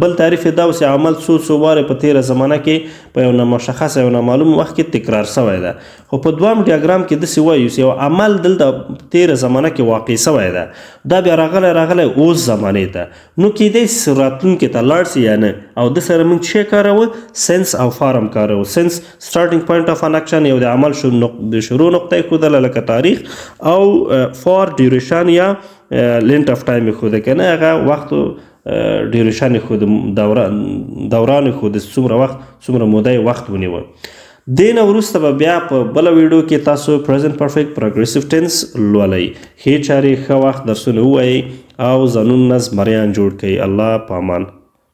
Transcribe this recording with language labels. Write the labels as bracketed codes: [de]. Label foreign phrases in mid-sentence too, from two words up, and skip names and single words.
[ps] بل تعریف دا اوس عمل څو واره په تیره زمانه کې په یو نامشخص یو نامعلوم وخت کې تکرار سوی ده خو په دوام ډیاګرام کې داسې وایو چې یو عمل دلته تیره زمانه کې واقع سوی ده دا بیا راغلی اوس زمانې ته نو کیدای شي راتلونکي ته لاړ شي یا نه او د سره موږ څه کاروو سنس او فارم کاروو سنس [en] starting point of an action [ps] یو د عمل د شروع نقطه یې ښودله لکه تاریخ او [en] for duration [ps] یا [en] length of time [ps] یې ښوده که نه هغه وخت ډیوریشن یې ښوده دوران یې ښوده څومره وخت څومره موده یې وخت ونیوه. دې نه وروسته به بیا په بله ویډیو کې تاسو [en] present perfect progressive tense [ps] لولئ ښې چارې ښه وخت درسونه ووایئ او ځانونه زمریان جوړ کړئ. الله په امان.